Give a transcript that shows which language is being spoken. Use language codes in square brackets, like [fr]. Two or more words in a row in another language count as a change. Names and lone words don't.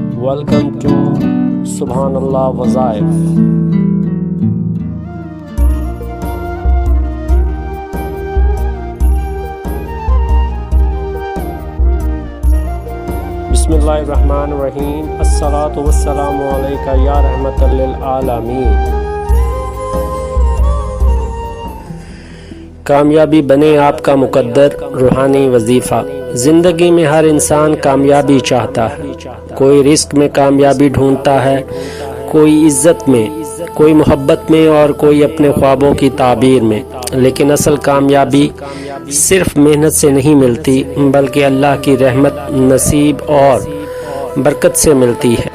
[en] Welcome to Subhanallah Wazaif. Bismillahirrahmanirrahim. [ar] الصلاة والسلام عليك يا رحمة للعالمين. [ur] کامیابی بنے آپ کا مقدر روحانی وظیفہ۔ زندگی میں ہر انسان کامیابی چاہتا ہے، کوئی رزق میں کامیابی ڈھونڈتا ہے، کوئی عزت میں، کوئی محبت میں اور کوئی اپنے خوابوں کی تعبیر میں، لیکن اصل کامیابی صرف محنت سے نہیں ملتی بلکہ اللہ کی رحمت، نصیب اور برکت سے ملتی ہے۔